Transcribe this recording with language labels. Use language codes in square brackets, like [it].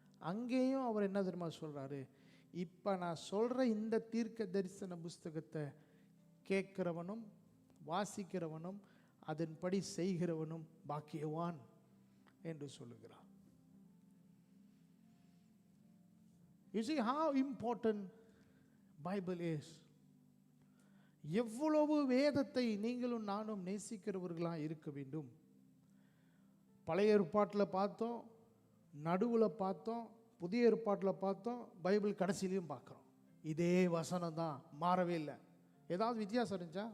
[ta] அங்கேயும் அவர் என்ன தெரியுமா சொல்கிறாரு, இப்போ நான் சொல்கிற இந்த தீர்க்க தரிசன புஸ்தகத்தை கேட்கிறவனும் வாசிக்கிறவனும் அதன்படி செய்கிறவனும் பாக்கியவான் என்று சொல்லுகிறார். [en] You see how important Bible is. [ta] எவ்வளவு வேதத்தை நீங்களும் நானும் நேசிக்கிறவர்களாக இருக்க வேண்டும். பழைய ஏற்பாட்டில் பார்த்தோம், நடுவில் பார்த்தோம், புதிய ஏற்பாட்டில் பார்த்தோம், பைபிள் கடைசியிலையும் பார்க்குறோம். இதே வசனம் தான், மாறவே இல்லை. ஏதாவது வித்தியாசம் இருந்துச்சா?